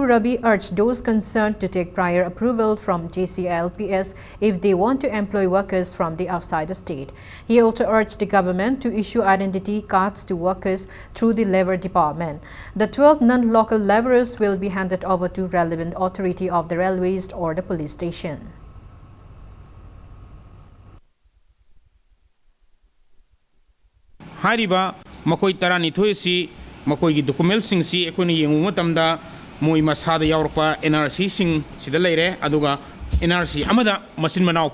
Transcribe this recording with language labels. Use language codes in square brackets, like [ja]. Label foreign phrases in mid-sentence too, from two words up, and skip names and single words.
[en] Rabi urged those concerned to take prior approval from JCILPS if they want to employ workers from the outside the state. He also urged the government to issue identity cards to workers through the Labour Department. The 12 non-local laborers will be handed over to relevant authority of the railways or the police station. [mni] Hariba makoi tarani thoisi makoi gi document sing si ekoni yengu matamda moi masada yaurpa NRC sing sida leire aduga NRC amada masin manau